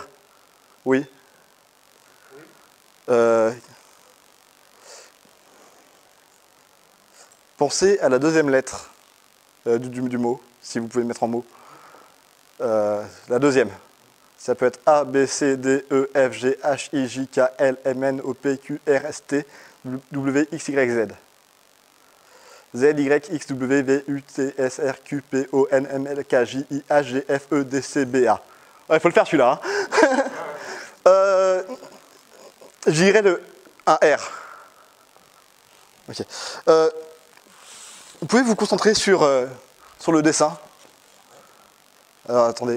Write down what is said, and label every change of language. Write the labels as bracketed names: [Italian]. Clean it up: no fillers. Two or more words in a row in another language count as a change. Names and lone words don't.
[French] Oui. Pensez à la deuxième lettre du mot, si vous pouvez le mettre en mots. La deuxième. Ça peut être A, B, C, D, E, F, G, H, I, J, K, L, M, N, O, P, Q, R, S, T, W, X, Y, Z. Z, Y, X, W, V, U, T, S, R, Q, P, O, N, M, L, K, J, I, H, G, F, E, D, C, B, A. Il faut le faire celui-là. Hein. J'irai un R. Ok. Vous pouvez vous concentrer sur le dessin. Alors, attendez.